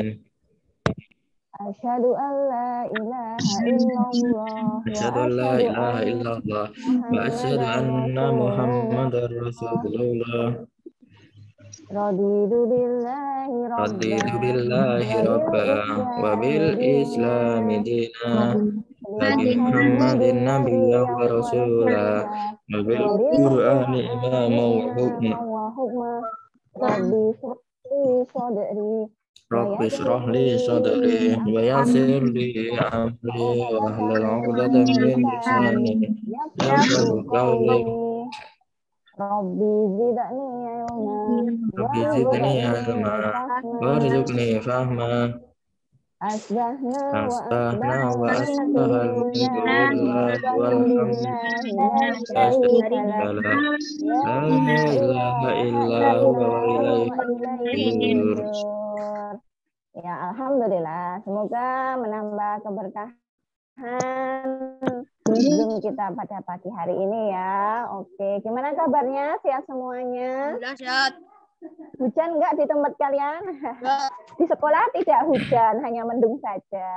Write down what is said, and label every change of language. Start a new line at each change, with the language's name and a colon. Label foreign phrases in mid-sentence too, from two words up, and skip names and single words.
Arabic: أشهد أن لا إله إلا الله و أشهد أن لا asyhadu ilaha anna إلا الله وأشهد Muhammadar anna Rasulullah. محمدا رسول الله. رضيت بالله ربا رضيت بالله وبال ربا وبال الإسلام دينا الإسلام دينا wa وبمحمد Muhammadin نبيا و نبيا و rasulah rasula وبال وبال Qur'ani qur'ani إماما وحكما. إماما وحكما. رب اشرح صدري و Rabbi yassir اشرح لي li صدري ويسر amri لي أمري و uqdatan hlul min عقدة من lisani lisani yafqahu يفقهوا قولي. قولي. رب زدني علما رب زدني warzuqni ilma fahma. وارزقني فهما. أصبحنا و Asbahna asbaha wa al-mulku أصبح الملك lillahi lillahi والحمد لله لا والحمد لله لا شريك له. شريك له. La لا إله ilaha إلا هو و illallah ilaihi وإليه nusyur. النشور. Ya، الحمد لله.
Indonesian: Semoga menambah keberkahan Zoom kita pada pagi hari ini ya. Oke, gimana kabarnya? Sehat semuanya? Sehat. Hujan nggak di tempat kalian? Di sekolah tidak hujan, hanya mendung saja.